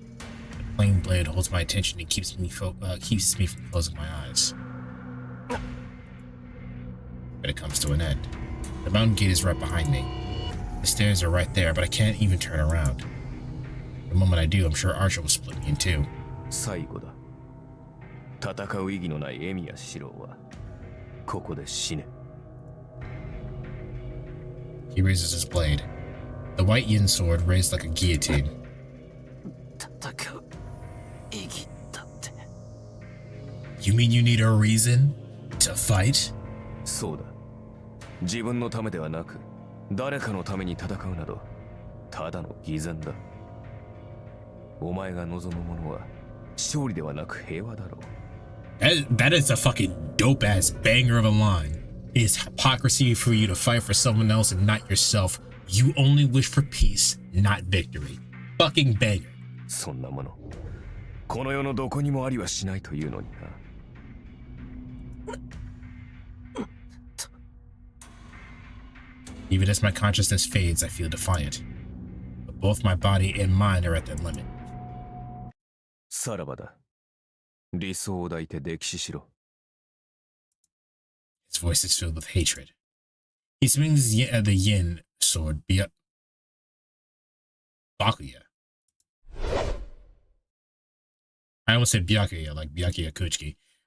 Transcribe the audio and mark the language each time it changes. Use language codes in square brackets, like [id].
[en] The plain blade holds my attention and keeps me from closing my eyes. But it comes to an end. The mountain gate is right behind me. The stairs are right there, but I can't even turn around. The moment I do, I'm sure Archer will split me in two. [ja] 最後だ。戦う意義のないエミヤ四郎はここで死ね。 [en] He raises his blade. The white yin sword raised like a guillotine. [ja] 戦う意義だって。 [en] You mean you need a reason to fight? [ja] そうだ。自分のためではなく、誰かのために戦うなど、ただの偽善だ。お前が望むものは勝利ではなく平和だろう。 [en] That is a fucking dope ass banger of a line. It is hypocrisy for you to fight for someone else and not yourself. You only wish for peace, not victory. Fucking banger. [ja] そんなもの、この世のどこにもありはしないというのにな。 [en] Even as my consciousness fades, I feel defiant. But both my body and mind are at their limit. [ja] さらばだ。理想を抱いて溺死しろ。 [en] His voice is filled with hatred. He swings the yin sword Bakuya. I almost said Byakuya, like Byakuya Kuchiki.